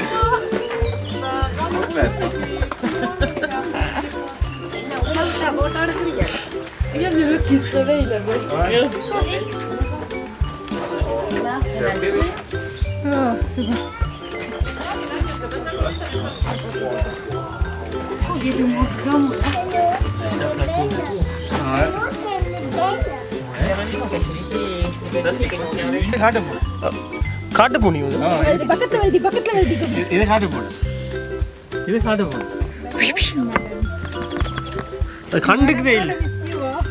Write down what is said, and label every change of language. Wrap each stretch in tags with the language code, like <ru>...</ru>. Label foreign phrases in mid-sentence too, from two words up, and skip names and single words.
<fr>c'est bon. Il y a des mots bizarres.</fr> <ta>காட்டு பூனி இது பக்கத்துல வருது இது காட்டு பூனி இது காட்டு பூனி அது கண்டுக்குதே இல்லை</ta>